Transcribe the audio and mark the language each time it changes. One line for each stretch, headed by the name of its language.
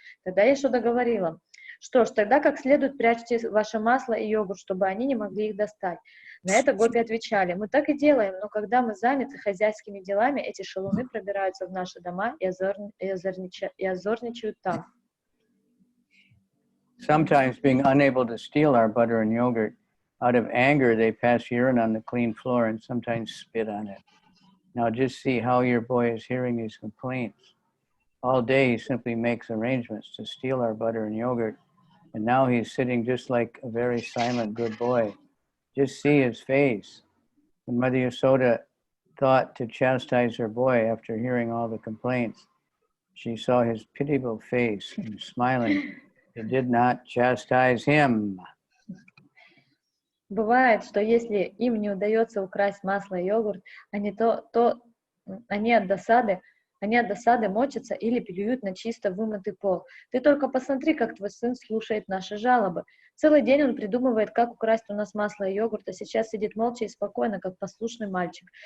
Russian: Тогда Йашода говорила: что ж, тогда как следует прячьте ваше масло и йогурт, чтобы они не могли их достать. На это гопи отвечали: мы так и делаем, но когда мы заняты хозяйскими делами, эти шалуны пробираются в наши дома и озорничают там.
English: Sometimes being unable to steal our butter and yogurt Out of anger, they pass urine on the clean floor and sometimes spit on it. Now just see how your boy is hearing these complaints. All day he simply makes arrangements to steal our butter and yogurt, and now he's sitting just like a very silent good boy. Just see his face. When Mother Yasoda thought to chastise her boy after hearing all the complaints, she saw his pitiable face and smiling. She did not chastise him.
Russian: Бывает, что если им не удается украсть масло и йогурт, они от досады мочатся или плюют на чисто вымытый пол. Ты только посмотри, как твой сын слушает наши жалобы. Целый день он придумывает, как украсть у нас масло и йогурт, а сейчас сидит молча и спокойно, как послушный мальчик.